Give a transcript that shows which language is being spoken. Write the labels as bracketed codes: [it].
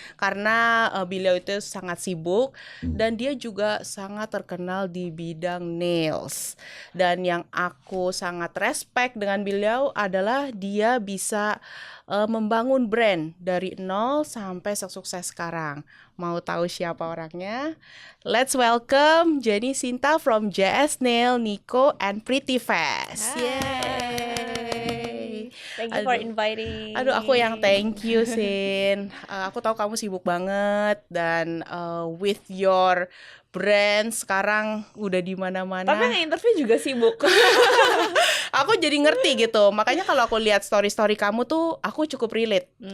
[id] Karena beliau itu sangat sibuk dan dia juga sangat terkenal di bidang nails. Dan yang aku sangat respect dengan beliau adalah dia bisa membangun brand dari nol sampai sukses sekarang. Mau tahu siapa orangnya? [en] Let's welcome Jenny Sinta from JS Nail, Nico, and Pretty Fast. Yay! Thank you for inviting. [id] Aduh, aku yang thank you, Sin. Aku tahu kamu sibuk banget dan with your brand sekarang udah di mana-mana. Tapi nge-interview juga sibuk. Aku jadi ngerti gitu. Makanya kalau aku lihat story-story kamu tuh aku cukup relate.